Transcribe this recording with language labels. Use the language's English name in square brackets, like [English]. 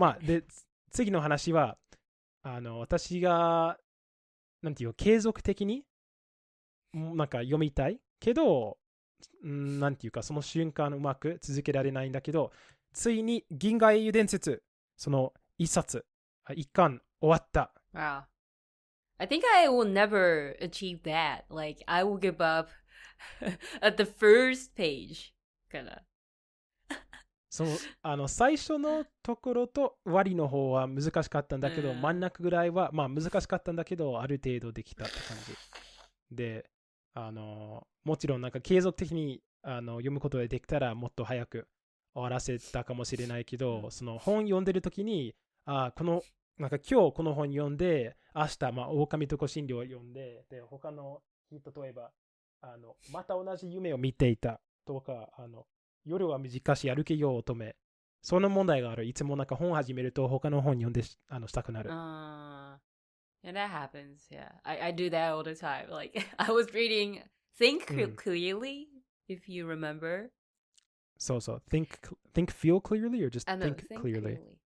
[Japanese] で、次の話は、私が、なんていう継続的に、なんか読みたいけど、なんていうか、その瞬間うまく続けられないんだけど、ついに銀河英雄伝説、その一巻終わった。 [English] Wow. I think I will never achieve that. Like, I will give up at the first page. [Japanese] かな。その最初のところと終わりの方は難しかったんだけど、真ん中ぐらいはまあ難しかったんだけど、ある程度できたって感じで、もちろんなんか継続的に読むことができたらもっと早く終わらせたかもしれないけど、その本読んでる時になんか今日この本読んで、明日狼と香辛料を読んで、で他の人、例えばまた同じ夢を見ていたとか、夜は短し歩けよ乙女、その問題がある。いつもなんか本始めると他の本読んでしたくなる。 [English] Yeah, that happens. Yeah, I do that all the time. Like I was reading Think Clearly, if you remember. So think feel clearly or just think clearly?